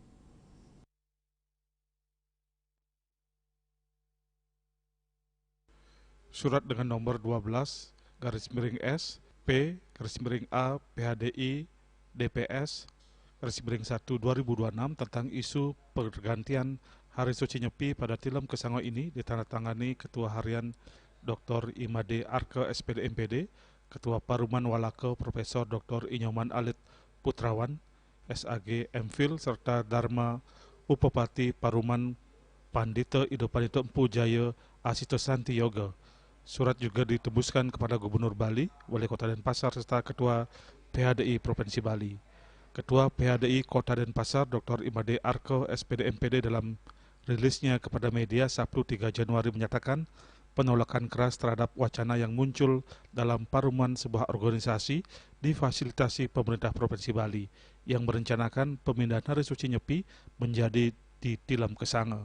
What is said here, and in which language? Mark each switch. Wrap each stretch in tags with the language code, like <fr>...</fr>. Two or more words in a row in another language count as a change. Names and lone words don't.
<id>Surat dengan nomor 12/S P/A PHDI DPS /1 2026 tentang isu pergantian Hari Suci Nyepi pada Tilem Kesange ini ditandatangani Ketua Harian Dr. Imade Arke SPD MPD, Ketua Paruman Walake Profesor Dr. Inyoman Alit Putrawan, SAG MPhil, serta Dharma Upapati Paruman Pandita Idopanito Empu Jaya Asito Santi Yoga. Surat juga ditembuskan kepada Gubernur Bali, Wali Kota Denpasar, serta Ketua PHDI Provinsi Bali. Ketua PHDI Kota Denpasar Dr. Imade Arke SPD MPD dalam rilisnya kepada media Sabtu 3 Januari menyatakan penolakan keras terhadap wacana yang muncul dalam paruman sebuah organisasi difasilitasi pemerintah Provinsi Bali yang merencanakan pemindahan Hari Suci Nyepi menjadi di Tilem Kesange.</id>